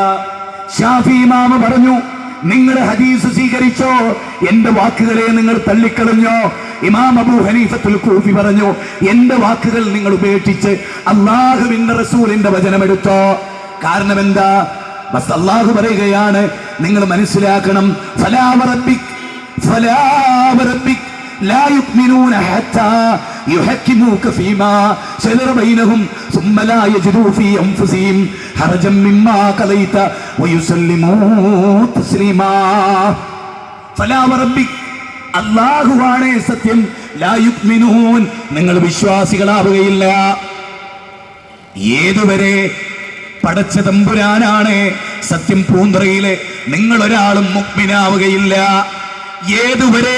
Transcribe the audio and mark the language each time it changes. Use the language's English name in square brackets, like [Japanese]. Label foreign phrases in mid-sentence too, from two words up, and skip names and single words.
[Malayalam] ഷാഫി ഇമാമ പറഞ്ഞു, നിങ്ങളുടെ ഹദീസ് സ്വീകരിച്ചോ, എന്റെ വാക്കുകളെ നിങ്ങൾ തള്ളിക്കളഞ്ഞോ. ഇമാം അബൂ ഹനീഫത്തുൽ കൂഫി പറഞ്ഞു, എന്റെ വാക്കുകൾ നിങ്ങൾ ഉപേക്ഷിച്ച് അല്ലാഹുവിന്റെ റസൂലിന്റെ വചനമെടുത്തോ. കാരണം എന്താ? ബസ് അല്ലാഹു പറയുകയാണ്, നിങ്ങൾ മനസ്സിലാക്കണം. [Arabic] فلا وربك فلا وربك لا يؤمنون حتى يحكموك فيما شجر بينهم ثم لا يجدوا في أنفسهم حرجا مما قضيت ويسلموا تسليما. فلا وربك, [Malayalam] അല്ലാഹുവാണേ സത്യം, [Arabic] لا يؤمنون, [Malayalam] നിങ്ങൾ വിശ്വാസികളാവുകയില്ല. ഏതുവരെ? പടച്ച തമ്പുരാനാണ് സത്യം. പൂന്തറയിലെ നിങ്ങൾ ഒരാളും മുഅ്മിനാവുകയില്ല. ഏതുവരെ?